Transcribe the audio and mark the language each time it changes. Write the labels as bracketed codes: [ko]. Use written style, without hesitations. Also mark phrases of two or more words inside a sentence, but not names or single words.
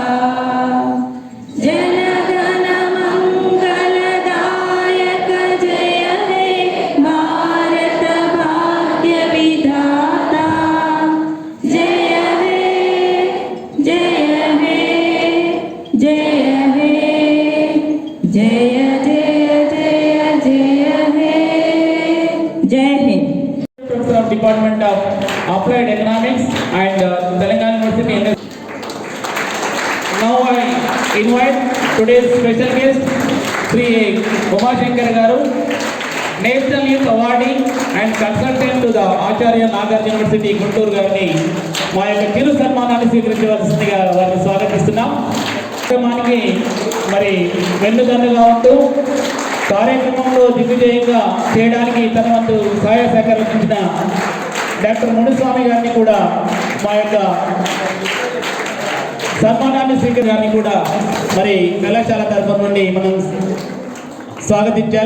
[hi] जन गण मंगलदायक जय हे भारत भाग्य विधाता। जय हे जय हे जय हे जय जय जय जय हे जय हिंद। [en] Professor of Department of Applied Economics and Telangana University. Now I invite today's special guest, Sri Umashankar Garu, National Youth Awardee and consultant to the Acharya Nagarjuna University, [te] Guntur గారిని మా యొక్క చిరు సన్మానాన్ని స్వీకరించవలసిందిగా వారిని స్వాగతిస్తున్నాం. కార్యక్రమానికి మరి వెన్నుదన్నుగా ఉంటూ కార్యక్రమంలో దిగ్విజయంగా చేయడానికి తన వంతు సహాయ సహకరించిన డాక్టర్ మునుస్వామి గారిని కూడా మా యొక్క సన్మానాన్ని స్వీకరించడానికి కూడా మరి కళాశాల తరఫు నుండి మనం స్వాగతించాలి.